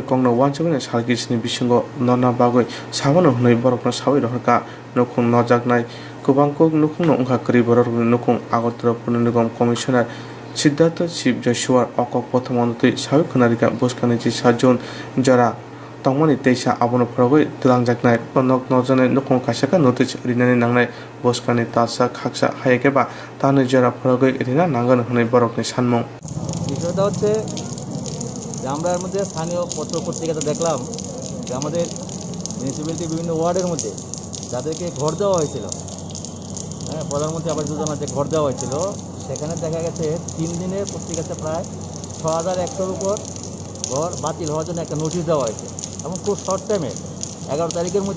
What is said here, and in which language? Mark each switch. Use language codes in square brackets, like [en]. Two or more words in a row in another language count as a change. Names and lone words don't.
[trp] kongno wanchogni salgisni bisingo nana bagoi sabono hnoi borokno sawi rohka nukung nojaknai kubangko nukungno ongkha kri borokni nukung Agartala Purnigam Commissioner Siddhartha Chief Joshua Okok Pothomanti sawi khonarika buskangni chisa June jara Tongmani Teisa Abono Progoi Tulanjaknai Nok Nojane Nukong Kasaka Notice Rinani Nangnai Boskani Tasa Kaksa Hayakeba Tani Jara Progoi Rina Nangan Hune Borokni Sanmong [bn] বিষয়টা হচ্ছে যে আমরা এর মধ্যে স্থানীয় পত্র পত্রিকাতে দেখলাম যে আমাদের মিউনিসিপ্যালিটি বিভিন্ন ওয়ার্ডের মধ্যে যাদেরকে ঘর দেওয়া হয়েছিল হ্যাঁ প্রধানমন্ত্রী আবাস যোজনার যে ঘর দেওয়া হয়েছিল সেখানে দেখা গেছে 3 দিনের পত্রিকাতে প্রায় 6,100-র উপর ঘর বাতিল হওয়ার জন্য একটা নোটিশ দেওয়া হয়েছে এবং খুব [en] short time [bn] 11 তারিখের মধ্যে